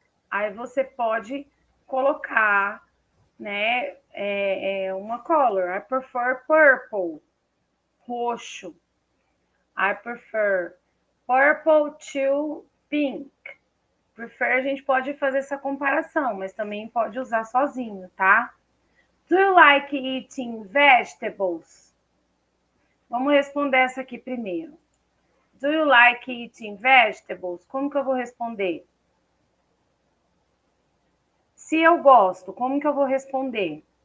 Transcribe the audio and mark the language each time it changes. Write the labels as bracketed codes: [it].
[pt] Aí você pode colocar, né, uma color. [en] I prefer purple, roxo. I prefer purple to pink. [pt] Prefer, a gente pode fazer essa comparação, mas também pode usar sozinho, tá? [en] Do you like eating vegetables? [pt] Vamos responder essa aqui primeiro. [en] Do you like eating vegetables? [pt] Como que eu vou responder? Se eu gosto, como que eu vou responder?